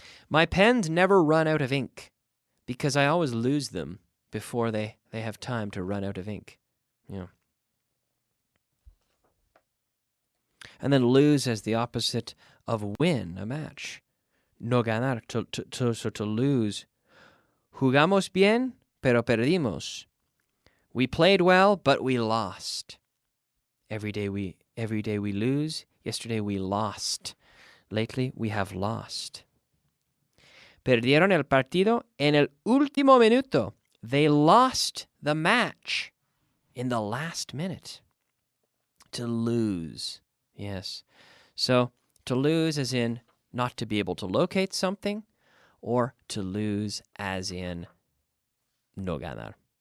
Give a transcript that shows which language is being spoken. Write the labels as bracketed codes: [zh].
[en] My pens never run out of ink, because I always lose them before they have time to run out of ink. Yeah. And then lose as the opposite of win a match. [es] No ganar, [en] to lose. [es] Jugamos bien, pero perdimos. [en] We played well, but we lost. Every day we lose. Yesterday we lost. Lately we have lost. [es] Perdieron el partido en el último minuto. [en] They lost the match in the last minute. To lose. Yes. So, to lose as in not to be able to locate something, or to lose as in [es] no ganar.